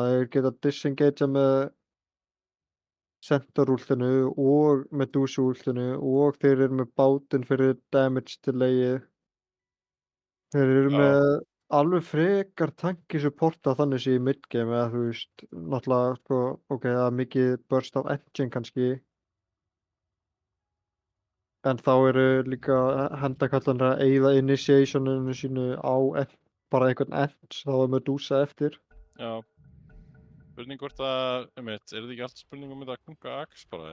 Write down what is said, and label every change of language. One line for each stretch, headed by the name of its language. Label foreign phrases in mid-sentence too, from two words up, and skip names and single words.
Icelandic: Þeir geta disengagea með Centaur-últinu og Medusa-últinu og þeir eru með bátinn fyrir
English: damage delayið.
Icelandic: Þeir eru Já. með alveg frekar
English: tanky supporta
Icelandic: þannig séð í mid-game eða þú veist, náttúrulega sko, ok, það er mikið
English: burst of engine
Icelandic: kannski. En þá eru líka hendakallanir að eyða initiationinu sínu á bara einhvern ends, þá er Medusa eftir. Já. Spurning hvort að, er þetta ekki allt spurning um þetta Kunga Axe bara?